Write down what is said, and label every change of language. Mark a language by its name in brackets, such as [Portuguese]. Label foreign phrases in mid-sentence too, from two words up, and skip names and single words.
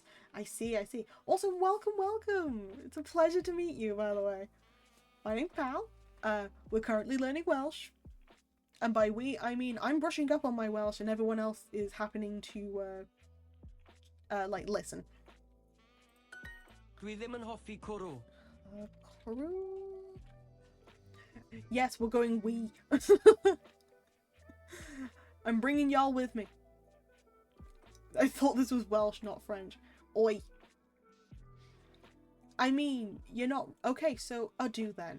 [English] I see. Also, welcome. It's a pleasure to meet you, by the way. My name's Pal. We're currently learning Welsh. And by we, I mean I'm brushing up on my Welsh and everyone else is happening to, like, listen. [Welsh] Dwi ddim yn hoffi cwrw. Cwrw? [English] Yes, we're going we. I'm bringing y'all with me. I thought this was Welsh, not French. Oi. I mean, you're not... Okay, so ado then.